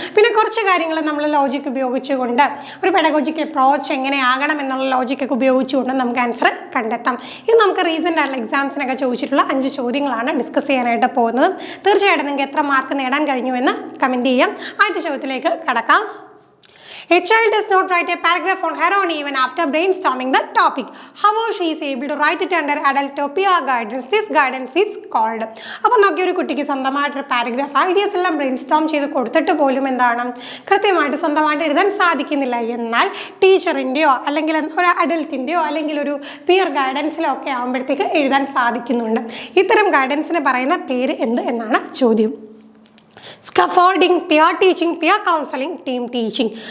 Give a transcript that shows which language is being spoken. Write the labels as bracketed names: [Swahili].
[Malayalam] പിന്നെ കുറച്ച് കാര്യങ്ങൾ നമ്മൾ ലോജിക് ഉപയോഗിച്ചുകൊണ്ട് ഒരു പെഡഗോജിക്ക് അപ്രോച്ച് എങ്ങനെയാകണം എന്നുള്ള ലോജിക്കൊക്കെ ഉപയോഗിച്ചുകൊണ്ട് നമുക്ക് ആൻസർ കണ്ടെത്താം. ഇത് നമുക്ക് റീസെൻ്റ് ആയിട്ടുള്ള എക്സാംസിനൊക്കെ ചോദിച്ചിട്ടുള്ള 5 ചോദ്യങ്ങളാണ് ഡിസ്കസ് ചെയ്യാനായിട്ട് പോകുന്നത്. തീർച്ചയായിട്ടും നിങ്ങൾക്ക് എത്ര മാർക്ക് നേടാൻ കഴിഞ്ഞു എന്ന് കമൻറ്റ് ചെയ്യാം. ആദ്യത്തെ ചോദ്യത്തിലേക്ക് കടക്കാം. [English] A child does not write a paragraph on her own even after brainstorming the topic. However, she is able to write it under adult or peer guidance. This guidance is called. [Malayalam] അപ്പോൾ നോക്കിയ ഒരു കുട്ടിക്ക് സ്വന്തമായിട്ടൊരു paragraph ideas എല്ലാം ബ്രെയിൻസ്റ്റോം ചെയ്ത് കൊടുത്തിട്ട് പോലും എന്താണ് കൃത്യമായിട്ട് സ്വന്തമായിട്ട് എഴുതാൻ സാധിക്കുന്നില്ല. എന്നാൽ ടീച്ചറിൻ്റെയോ അല്ലെങ്കിൽ ഒരു അഡൽട്ടിൻ്റെയോ അല്ലെങ്കിൽ ഒരു പിയർ ഗൈഡൻസിലോ ഒക്കെ ആകുമ്പോഴത്തേക്ക് എഴുതാൻ സാധിക്കുന്നുണ്ട്. ഇത്തരം ഗൈഡൻസിന് പറയുന്ന പേര് എന്ത് എന്നാണ് ചോദ്യം. Scaffolding, peer teaching, peer counselling, team teaching.